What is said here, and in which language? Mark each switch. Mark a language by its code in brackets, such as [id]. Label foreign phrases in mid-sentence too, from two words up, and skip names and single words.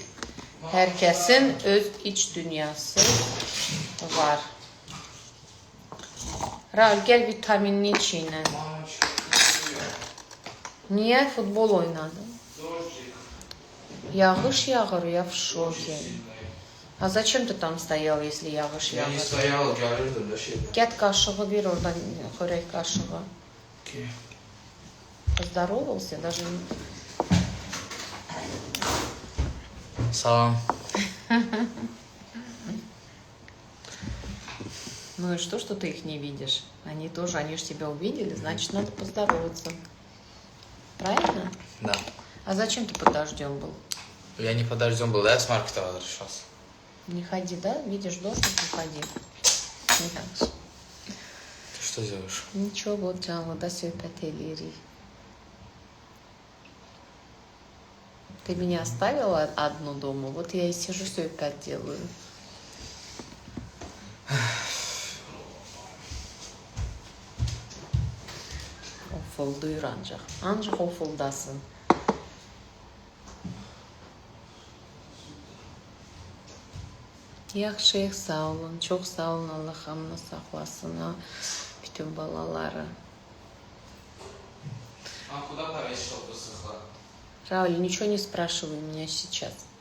[az] Hər kəsin öz iç dünyası var. Raul, gəl vitaminli içinə. Niyə futbol oynadın? Yağış yağır, [ru] я в шоке. А зачем ты там стоял, если [az] yağış yağır? [ru] Я не стоял, [az] gəlirdim də şey. Get qaşığı ver oradan, xörək qaşığı. [ru] Поздоровался, даже... [az] Salam. [ru] Ну и что ты их не видишь? Они же тебя увидели, значит, надо поздороваться. Правильно? Да. А зачем ты под дождем был? Я не под дождем был, да, я с маркета возвращался. Не ходи, да? Видишь дождь, не ходи. Нет. Ты что, Söz. Ничего, [az] canlıda söhbət eləyirik. [ru] Ты меня оставила одну дома, вот я и сижу, söhbət делаю. [az] Ofulduyur ancaq. Ancaq ofuldasın. Yaxşı, sağ olun. Çox sağ olun. Allah hamını saxlasın. Ha. Bütün balaları. [ru] А куда повесить, чтобы высохло? Рауль, ничего не спрашивай меня сейчас.